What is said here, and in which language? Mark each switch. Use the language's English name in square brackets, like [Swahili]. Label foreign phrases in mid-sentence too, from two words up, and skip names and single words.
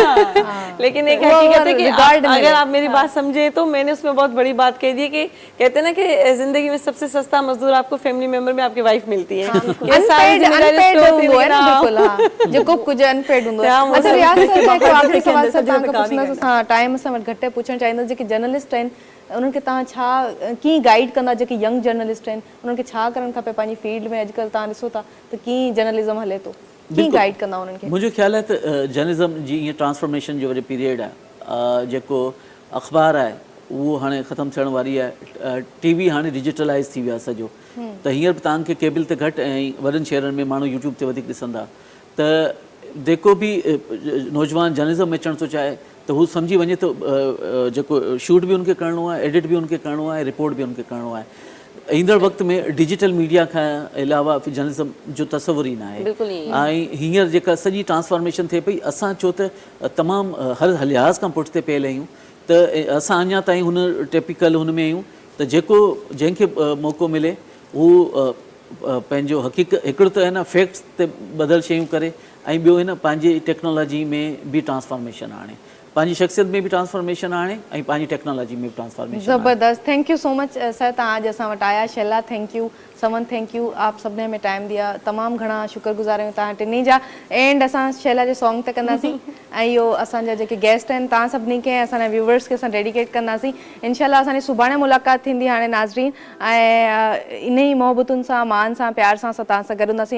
[Urdu] لیکن ایک حقیقت ہے کہ اگر آپ میری بات سمجھے تو میں نے اس میں بہت بڑی بات کہہ دی کہ کہتے ہیں نا کہ زندگی میں سب سے سستا مزدور آپ کو [English] family member [Urdu] میں آپ کی وائف ملتی ہے. [Sindhi] टाइम सां घटि पुछणु चाहींदसि, जेके जर्नलिस्ट आहिनि उन्हनि खे तव्हां छा कीअं गाइड कंदा, जेके [English] young journalist [Sindhi] आहिनि उन्हनि खे छा करणु खपे पंहिंजी फील्ड में? अॼुकल्ह तव्हां ॾिसो था त कीअं जर्नलिज़म हले थो, कीअं गाइड कंदा उन्हनि खे? मुंहिंजो ख़्याल आहे त जर्नलिज़म जी ईअं ट्रांसफॉर्मेशन जो वरी पीरियड आहे, जेको अख़बार आहे उहो हाणे ख़तमु थियण वारी आहे, टीवी हाणे डिजिटलाइज़ थी वियो आहे सॼो, त हींअर बि तव्हांखे केबल ते घटि ऐं वॾनि शहरनि में माण्हू यूट्यूब ते वधीक ॾिसंदा, त जेको बि नौजवान जर्नलिज़म में अचणु थो चाहे तो हू सम्झी वञे तो जेको शूट [Urdu] بھی ان کے [Sindhi] करणो आहे, एडिट [Urdu] بھی ان کے [Sindhi] करणो आहे, रिपोर्ट [Urdu] بھی ان کے [Sindhi] करणो आहे। ईंदड़ वक़्त में [English] digital media [Sindhi] खां अलावा जर्नलिज़म जो तस्वुर ई न आहे, ऐं हींअर जेका सॼी ट्रांसफॉर्मेशन थिए पई, असां छो त तमामु हर लिहाज़ खां पुठिते पइल आहियूं, त असां अञा ताईं हुन टिपिकल हुन में आहियूं, त जंहिंखे मौक़ो मिले हू पंहिंजो हिकिड़ो त आहे न फैक्ट्स ते बदल शयूं करे, ऐं ॿियो आहे न पंहिंजी टेक्नोलॉजी में बि ट्रांसफॉर्मेशन आणे, पंहिंजी शख्सियत में भी ट्रांसफॉर्मेशन आणे ऐं पंहिंजी टेक्नोलॉजी में भी ट्रांसफॉर्मेशन। ज़बरदस्त, [English] thank you so much sir, [Sindhi] तव्हां अॼु असां वटि आया। शैला [English] thank you, [Sindhi] समन [English] thank you, [Sindhi] आप सभिनी [Urdu] میں ٹائم دیا, [Sindhi] तमामु घणा शुक्रगुज़ार आहियूं तव्हां टिनी जा। एंड असां शैला जे सॉन्ग ते कंदासीं ऐं इहो असांजा जेके गेस्ट आहिनि तव्हां सभिनी खे, असांजा व्यूवर्स खे असां डेडिकेट कंदासीं। इनशाला असांजी सुभाणे मुलाक़ात थींदी हाणे नाज़रीन, ऐं इन ई मोहबतुनि सां, मान सां, प्यार सां असां तव्हां सां गॾु हूंदासीं।